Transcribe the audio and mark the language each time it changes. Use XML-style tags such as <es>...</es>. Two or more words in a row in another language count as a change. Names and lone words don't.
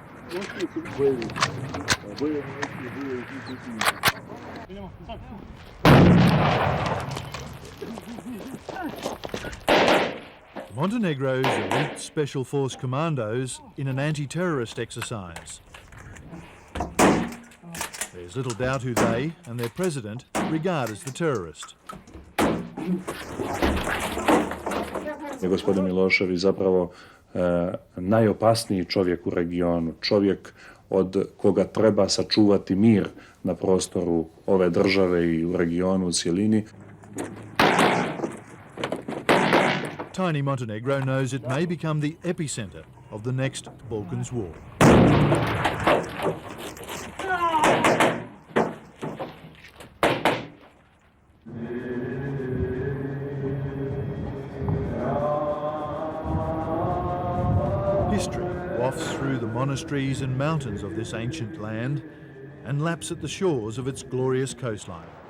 <en>Montenegro's elite Special Force commandos in an anti-terrorist exercise. There's little doubt who they and their president regard as the terrorist.</en> <sr>Gospodin Milošević zapravo najopasniji čovjek u regionu, čovjek od koga treba sačuvati mir na prostoru ove države i u regionu u cjelini.</sr> <en>Tiny Montenegro knows it may become the epicenter of the next Balkans war. History wafts through the monasteries and mountains of this ancient land and laps at the shores of its glorious coastline.</en>